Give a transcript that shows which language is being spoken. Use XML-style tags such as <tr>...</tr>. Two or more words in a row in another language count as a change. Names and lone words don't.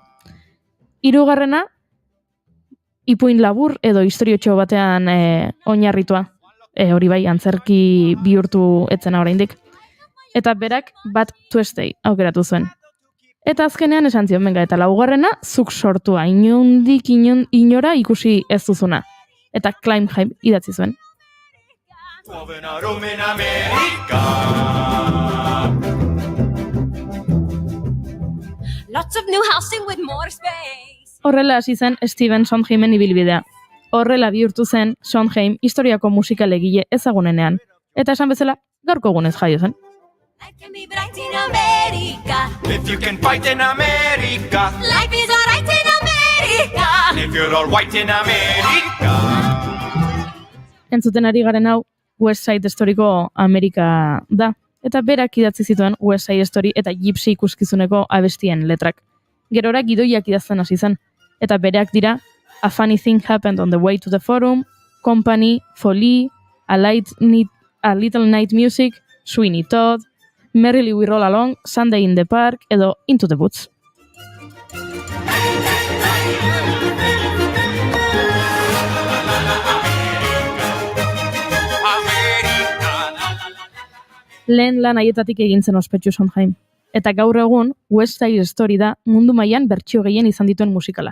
<eu>Hirugarrena, ipuin labur edo historiotxo batean oinarritua. Hori bai, antzerki bihurtu etzena oraindik. Eta berak Bad Tuesday aukeratu zuen. Eta azkenean esan zion, benga, eta laugarrena, zuk sortua, inondik inora ikusi ez duzuna. Eta Kleinheim idatzi zuen.</eu> <en>Lots of new housing with more space.</en> <eu>Horrela hasi zen Stephen Sondheimen ibilbidea. Horrela bihurtu zen Sondheim historiako musikalegile ezagunenean. Eta esan bezala, gaurko egunez jaio zen.</eu> <en>Life can be bright in America. If you can fight in America. Life is alright in America. If you're all white in America.</en> <eu>Entzuten ari garen hau, West Side Historiko Amerika da. eta berak idatzi zituen West Side Story eta Gypsy ikuskizuneko abestien letrak. Gerora gidoiak idazten hasi zen, eta bereak dira A Funny Thing Happened on the Way to the Forum, Company, Folie, A Little Night Music, Sweeney Todd, Merrily We Roll Along, Sunday in the Park edo Into the Woods. Lehen lan haietatik egin zen ospetsu Sondheim. Eta gaur egun, West Side Story da mundu mailan bertsio gehien izan dituen musikala.</eu>